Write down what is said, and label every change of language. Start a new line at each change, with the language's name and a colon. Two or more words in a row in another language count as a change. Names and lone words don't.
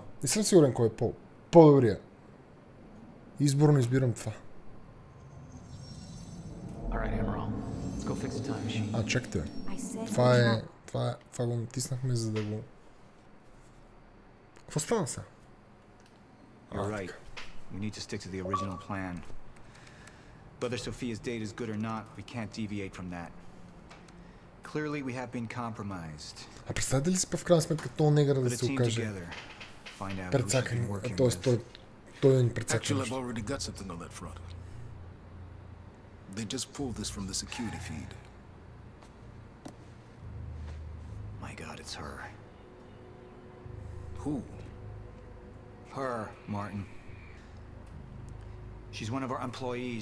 Bulgarian: Не съм сигурен кой е по-добрия. Изборно избирам това. А, чакайте. Това го натиснахме, за да го... Какво стана сега?
English: You're right. We need to stick to the original plan. Whether Sophia's date is good or not, we can't deviate from that. Clearly we have been compromised.
Bulgarian: А представете ли си в крайна сметка този негър да се окаже прецакан, т.е. той ни прецакан.
English: Actually, I've already got something on that front. They just pulled this from the security feed. My God, it's her. Who? Her, Martin. She's one of our employees.